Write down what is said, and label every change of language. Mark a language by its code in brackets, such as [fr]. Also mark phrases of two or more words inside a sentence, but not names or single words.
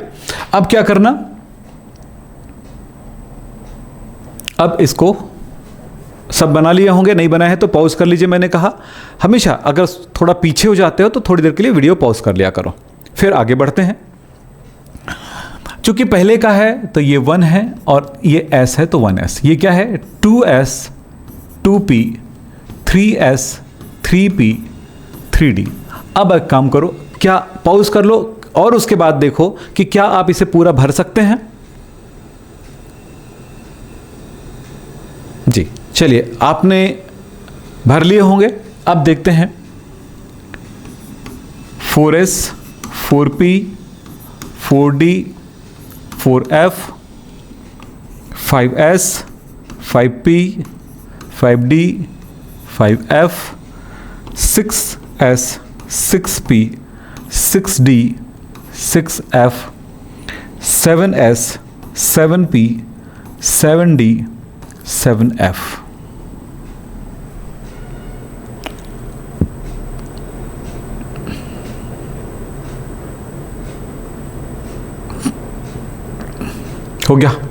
[hi] अब क्या करना, अब इसको सब बना लिए होंगे, नहीं बनाए हैं तो पॉज कर लीजिए। मैंने कहा हमेशा अगर थोड़ा पीछे हो जाते हो तो थोड़ी देर के लिए वीडियो पॉज कर लिया करो। फिर आगे बढ़ते हैं। चूंकि पहले का है तो ये 1 है और ये S है तो 1S। ये क्या है, 2S 2P 3S 3P 3D। अब एक काम करो, क्या पॉज कर लो और उसके बाद देखो कि क्या आप इसे पूरा भर सकते हैं। जी चलिए, आपने भर लिए होंगे। अब देखते हैं 4S 4P 4D 4F 5S 5P 5D 5F 6S 6P 6D 6F 7S 7P 7D 7F। हो गया।